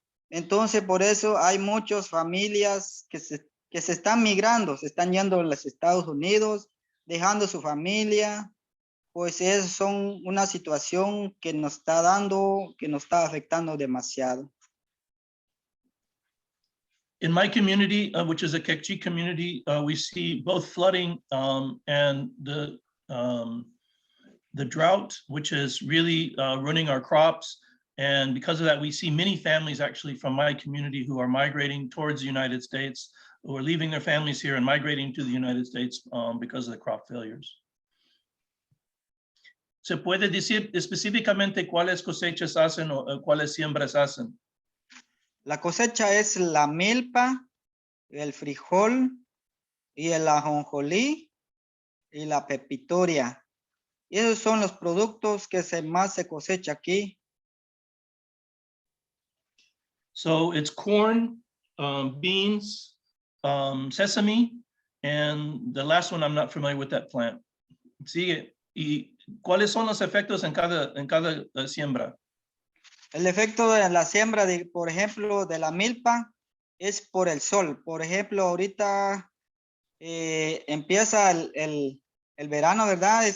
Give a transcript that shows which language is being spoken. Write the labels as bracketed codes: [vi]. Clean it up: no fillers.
[es] Entonces, por eso hay muchas familias que se están migrando, se están yendo a los Estados Unidos, dejando su familia. Pues es una situación que nos está afectando demasiado. [en] In my community, which is a Kekchi community, we see both flooding and the drought, which is really ruining our crops. And because of that, we see many families actually from my community who are migrating towards the United States, who are leaving their families here and migrating to the United States because of the crop failures. [es] ¿Se puede decir específicamente cuáles cosechas hacen o cuáles siembras hacen? La cosecha es la milpa, el frijol y el ajonjolí y la pepitoria. Y esos son los productos que más se cosecha aquí. [en] So it's corn, beans, sesame, and the last one I'm not familiar with that plant. [es] Sigue. ¿Y cuáles son los efectos en cada siembra? El efecto de la siembra, por ejemplo, de la milpa, es por el sol. Por ejemplo, ahorita empieza el verano, ¿verdad?